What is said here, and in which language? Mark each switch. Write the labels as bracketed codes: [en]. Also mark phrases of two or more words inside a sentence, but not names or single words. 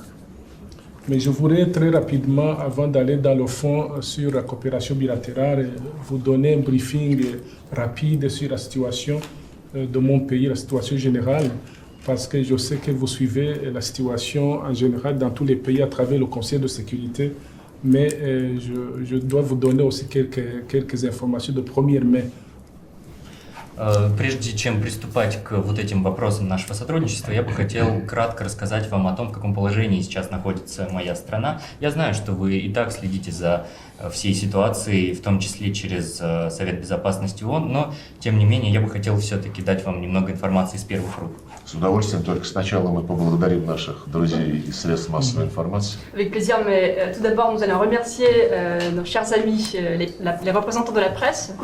[fr] Mais je voudrais très rapidement, avant d'aller dans le fond sur la coopération bilatérale, vous donner un briefing rapide sur la situation de mon pays, la situation générale, parce que je sais que vous suivez la situation en général dans tous les pays à travers le Conseil de sécurité, mais je dois vous donner aussi quelques informations de première main. [ru] Прежде чем приступать к вот этим вопросам нашего сотрудничества, я бы хотел кратко рассказать вам о том, в каком положении сейчас находится моя страна. Я знаю, что вы и так следите за всей ситуацией, в том числе через Совет Безопасности ООН, но, тем не менее, я бы хотел все-таки дать вам немного информации из первых рук. С удовольствием, только сначала мы поблагодарим наших друзей из средств массовой информации. [fr] Avec plaisir, mais tout d'abord, nous allons remercier nos chers amis, les représentants de la presse.